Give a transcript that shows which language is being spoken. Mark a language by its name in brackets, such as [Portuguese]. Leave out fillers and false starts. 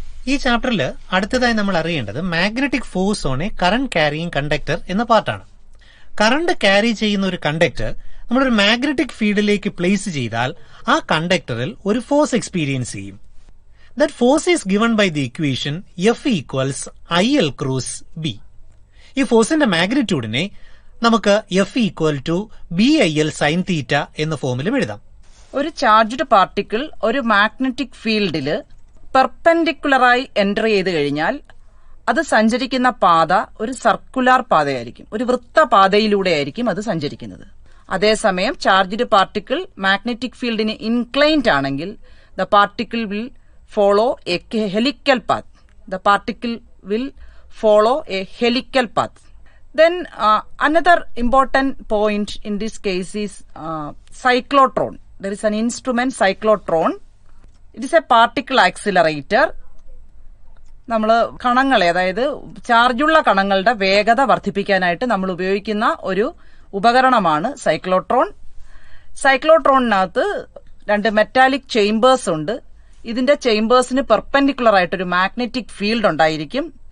[Malayalam] ഈ ചാപ്റ്ററിൽ അടുത്തതായി നമ്മൾ അറിയേണ്ടത് [English] magnetic force on a current carrying conductor [Malayalam] എന്ന പാർട്ടാണ്. കറണ്ട് ക്യാരി ചെയ്യുന്ന ഒരു കണ്ടക്ടർ നമ്മളൊരു മാഗ്നറ്റിക് ഫീൽഡിലേക്ക് പ്ലേസ് ചെയ്താൽ ആ കണ്ടക്ടറിൽ ഒരു ഫോഴ്സ് എക്സ്പീരിയൻസ് ചെയ്യും. [English] That force is given by the equation F equals IL cross B. [Malayalam] ഈ ഫോഴ്സിന്റെ മാഗ്നിറ്റ്യൂഡിനെ നമുക്ക് [English] F equal to BIL sin theta [Malayalam] എന്ന ഫോമിലും എഴുതാം. ഒരു ചാർജ്ഡ് പാർട്ടിക്കിൾ ഒരു മാഗ്നറ്റിക് ഫീൽഡിൽ പെർപെൻഡിക്കുലറായി എൻ്റർ ചെയ്ത് കഴിഞ്ഞാൽ അത് സഞ്ചരിക്കുന്ന പാത ഒരു സർക്കുലാർ പാതയായിരിക്കും, ഒരു വൃത്തപാതയിലൂടെ ആയിരിക്കും അത് സഞ്ചരിക്കുന്നത്. അതേസമയം ചാർജ്ഡ് പാർട്ടിക്കിൾ മാഗ്നറ്റിക് ഫീൽഡിന് ഇൻക്ലൈൻഡ് ആണെങ്കിൽ [English] The particle will follow a helical path. The particle will follow a helical path. Then another important point in this case is cyclotron. There is an instrument cyclotron. It is a particle accelerator. [Malayalam] നമ്മൾ കണങ്ങളെ, അതായത് ചാർജുള്ള കണങ്ങളുടെ വേഗത വർദ്ധിപ്പിക്കാനായിട്ട് നമ്മൾ ഉപയോഗിക്കുന്ന ഒരു ഉപകരണമാണ് cyclotron. സൈക്ലോട്രോണിനകത്ത് 2 metallic chambers ഉണ്ട്. ഇതിന്റെ ചേംബേഴ്സിന് പെർപെൻഡിക്കുലർ ആയിട്ടൊരു മാഗ്നറ്റിക് ഫീൽഡ് ഉണ്ടായിരിക്കും.